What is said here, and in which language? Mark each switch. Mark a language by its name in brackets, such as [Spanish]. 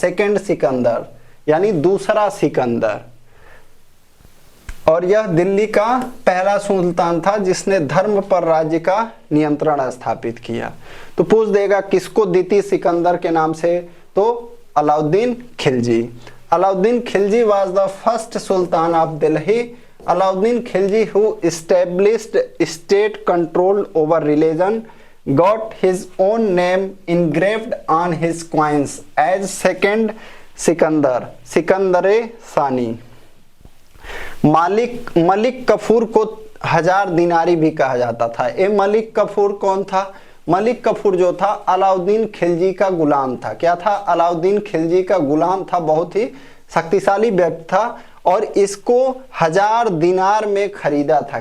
[Hindi] Second Sikandar यानी दूसरा सिकंदर। और यह दिल्ली का पहला सुल्तान था जिसने धर्म पर राज्य का नियंत्रण स्थापित किया। तो पूछ देगा किसको द्वितीय सिकंदर के नाम से? तो Alauddin Khilji. [English] Alauddin Khilji was the first sultan of Delhi. Alauddin Khilji who established state control over religion got his own name engraved on his coins as second Sikandar, Sikandar Sani. [Hindi] मलिक कफूर को 1000 दिनारी भी कहा जाता था। ये मलिक कफूर कौन था? मलिक कफूर जो था अलाउद्दीन खिलजी का गुलाम था। क्या था? अलाउद्दीन खिलजी का गुलाम था। बहुत ही शक्तिशाली व्यक्ति था और इसको 1000 दिनार में खरीदा था।